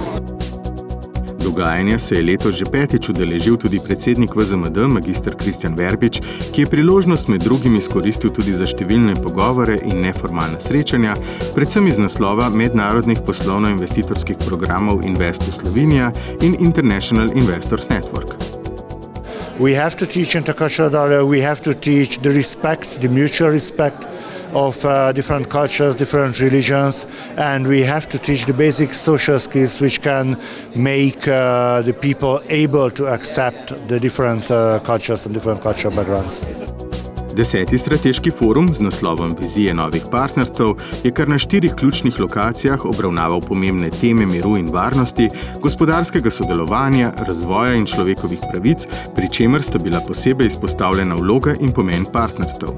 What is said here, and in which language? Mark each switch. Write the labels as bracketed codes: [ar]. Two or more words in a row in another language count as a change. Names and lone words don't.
[sl] Dogajanja se je letos že petič udeležil tudi predsednik VZMD, magister Kristjan Verbič, ki je priložnost med drugim izkoristil tudi za številne pogovore in neformalna srečanja, predvsem iz naslova mednarodnih poslovno-investitorskih programov Investu Slovenija in International Investors Network. [en] We have to teach intercultural dialogue, we have to teach the respect, the mutual respect of different cultures, different religions, and we have to teach the basic social skills which can make the people able to accept the different cultures and different cultural backgrounds. [sl] 10. strateški forum z naslovom Vizije novih partnerstv je kar na 4 ključnih lokacijah obravnaval pomembne teme miru in varnosti, gospodarskega sodelovanja, razvoja in človekovih pravic, pri čemer sta bila posebej izpostavljena vloga in pomen partnerstv.